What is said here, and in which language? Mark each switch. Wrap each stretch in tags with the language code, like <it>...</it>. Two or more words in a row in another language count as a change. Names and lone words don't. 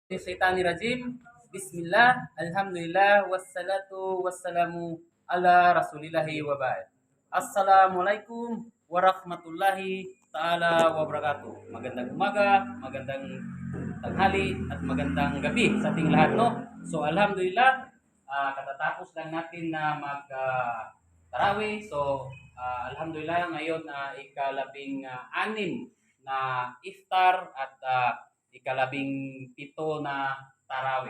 <ar>Rajim. بسم الله، الحمد لله، والصلاة والسلام على رسول الله وبعد. السلام عليكم ورحمة الله تعالى وبركاته.</ar> <tl>Magandang umaga, magandang tanghali, at magandang gabi sa ating lahat, no? So, alhamdulillah, katatapos lang natin na tarawih. So, alhamdulillah, ngayon ikalabing-anim na iftar at ikalabing-pito na tarawih.</tl>